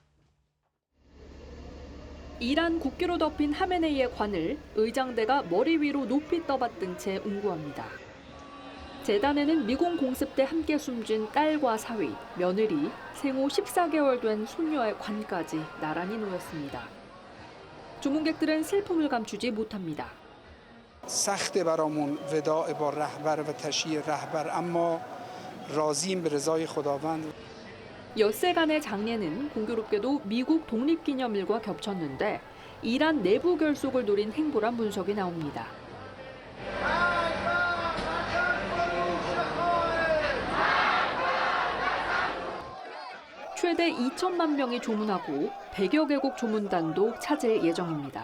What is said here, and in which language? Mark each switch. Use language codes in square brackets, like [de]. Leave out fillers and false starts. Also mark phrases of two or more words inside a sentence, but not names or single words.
[ko] 이란 국기로 덮인 하메네이의 관을 의장대가 머리 위로 높이 떠받든 채 운구합니다. 재단에는 미군 공습 때 함께 숨진 딸과 사위, 며느리, 생후 14개월 된 손녀의 관까지 나란히 놓였습니다. 조문객들은 슬픔을 감추지 못합니다. [fa] سخت برامون وداع با رهبر و تشییع رهبر اما راضیم به رضای خداوند. [ko] 엿새간의 장례는 공교롭게도 미국 독립기념일과 겹쳤는데 이란 내부 결속을 노린 행보란 분석이 나옵니다. 최대 2천만 명이 조문하고 100여 개국 조문단도 찾을 예정입니다.